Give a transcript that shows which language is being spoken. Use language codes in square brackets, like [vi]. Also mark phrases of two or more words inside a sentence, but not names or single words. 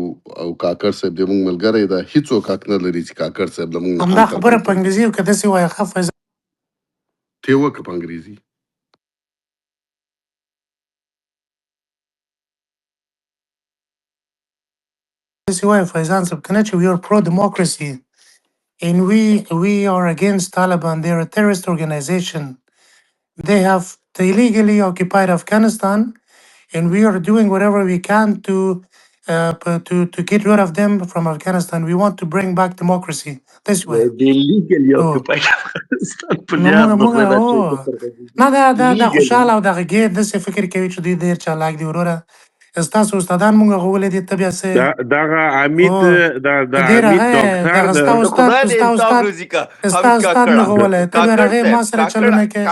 [ps] او کاکړ صاحب د موږ ملګری ده، هېڅوک حق نه لري چې کاکړ صاحب له موږ نه همدا خبره په انګریزي او که داسې وایه ښه فیض ته یې وکړه په انګریزي. داسې وایه فیضان صاحب که نه چې [en] we are pro democracy and we are against Taliban. They are a terrorist organization. They have illegally occupied Afghanistan and we are doing whatever we can to get rid of them from Afghanistan. We want to bring back democracy. This way. They legally occupied [ps] نه دا خوشحاله او دغه ګیر داسې فکر کوي چې دوی ډېر چالاک دي. وروره ستاسو استادان مونږ غولې دي، ته بیا څه دغه حمید ستا استاد مې غولی، ته بیا هغې ما سره چلونه کوې.